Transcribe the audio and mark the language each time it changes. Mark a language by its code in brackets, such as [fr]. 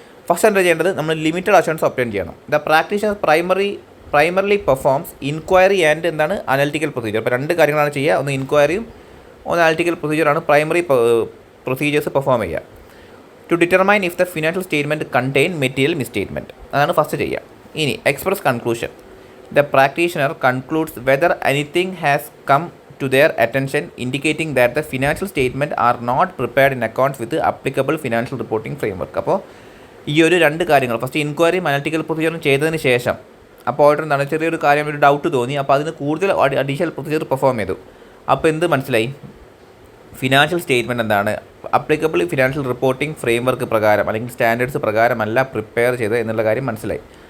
[ml] First എന്താ ചെയ്യേണ്ടത്, നമ്മൾ ലിമിറ്റഡ് അഷുറൻസ് ഒബ്റ്റെയിൻ ചെയ്യണം. [en] the practitioner primarily performs inquiry and [ml] എന്താണ് അനലിറ്റിക്കൽ പ്രൊസീജിയർ. അപ്പോൾ രണ്ട് കാര്യങ്ങളാണ് ചെയ്യുക. ഒന്ന് ഇൻക്വയറിയും ഒന്ന് അനലിറ്റിക്കൽ പ്രൊസീജിയറാണ് പ്രൈമറി പ്രൊസീജിയേഴ്സ് പെർഫോം ചെയ്യുക. [en] to determine if the financial statement contain material misstatement, [ml] അതാണ് ഫസ്റ്റ് ചെയ്യുക. ഇനി express conclusion. [en] The practitioner concludes whether anything has come to their attention indicating that the financial statement are not prepared in accordance with the applicable financial reporting framework. [ml] അപ്പോൾ ഈ ഒരു രണ്ട് കാര്യങ്ങൾ first ഇൻക്വയറിയും analytical പ്രൊസീജിയറും ചെയ്തതിന് ശേഷം അപ്പോൾ ഓർഡർ എന്താണ് ചെറിയൊരു കാര്യം ഒരു ഡൗട്ട് തോന്നി. അപ്പോൾ അതിന് കൂടുതൽ അഡീഷണൽ പ്രൊസീജിയർ പെർഫോം ചെയ്തു. അപ്പോൾ എന്ത് മനസ്സിലായി, ഫിനാൻഷ്യൽ സ്റ്റേറ്റ്മെൻറ്റ് എന്താണ് അപ്ലിക്കബിൾ ഫിനാൻഷ്യൽ റിപ്പോർട്ടിംഗ് ഫ്രെയിംവർക്ക് പ്രകാരം അല്ലെങ്കിൽ സ്റ്റാൻഡേർഡ്സ് പ്രകാരമല്ല പ്രിപ്പയർ ചെയ്തത് എന്നുള്ള കാര്യം മനസ്സിലായി.